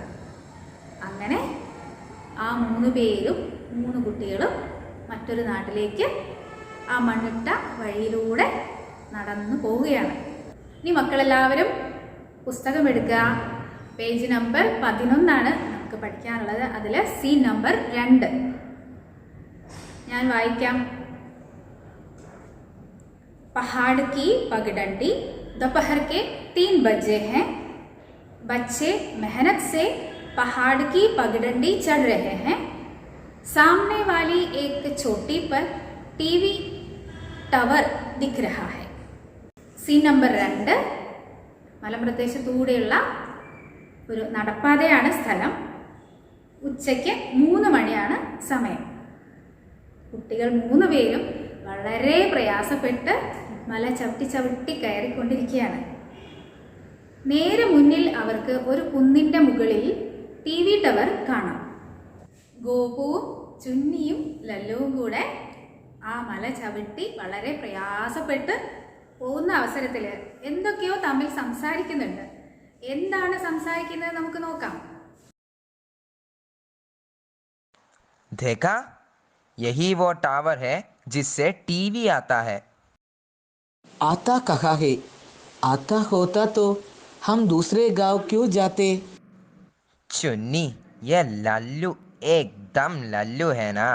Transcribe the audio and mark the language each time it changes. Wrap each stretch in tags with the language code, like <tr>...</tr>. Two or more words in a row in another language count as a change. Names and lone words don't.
<ml>അങ്ങനെ ആ 3 പേരും 3 കുട്ടികളും മറ്റൊരു നാട്ടിലേക്ക് ആ മണ്ണിട്ട വഴിയിലൂടെ നടന്നു പോവുകയാണ്. ഇനി മക്കളെല്ലാവരും പുസ്തകം എടുക്കുക. പേജ് നമ്പർ 11 നമുക്ക് പഠിക്കാനുള്ളത്. അതിൽ സീൻ നമ്പർ 2 ഞാൻ വായിക്കാം.</ml> <hi>पहाड़ की पगडंडी दोपहर के 3 बजे हैं. बच्चे मेहनत से पहाड़ की पगडंडी चढ़ रहे हैं. सामने वाली एक चोटी पर TV टावर दिख रहा है.</hi> <ml>സീൻ നമ്പർ 2 മലമ്പ്രദേശത്തൂടെയുള്ള ഒരു നടപ്പാതയാണ് സ്ഥലം. ഉച്ചയ്ക്ക് 3 മണിയാണ് സമയം. കുട്ടികൾ 3 പേരും വളരെ പ്രയാസപ്പെട്ട് മല ചവിട്ടി കയറിക്കൊണ്ടിരിക്കുകയാണ്. നേരെ മുന്നിൽ അവർക്ക് ഒരു കുന്നിൻ്റെ മുകളിൽ TV ടവർ കാണാം. ഗോപുവും ചുന്നിയും ലല്ലുവും കൂടെ ആ മല ചവിട്ടി വളരെ പ്രയാസപ്പെട്ട് പോകുന്ന അവസരത്തിൽ എന്തൊക്കെയോ തമ്മിൽ സംസാരിക്കുന്നുണ്ട്. എന്താണ് സംസാരിക്കുന്നത് നമുക്ക് നോക്കാം.</ml> <hi>देखा, यही वो टावर है जिससे TV आता है. आता कहाँ है? आता होता तो हम दूसरे गांव क्यों जाते? चुन्नी, ये लल्लू एकदम लल्लू है ना.</hi>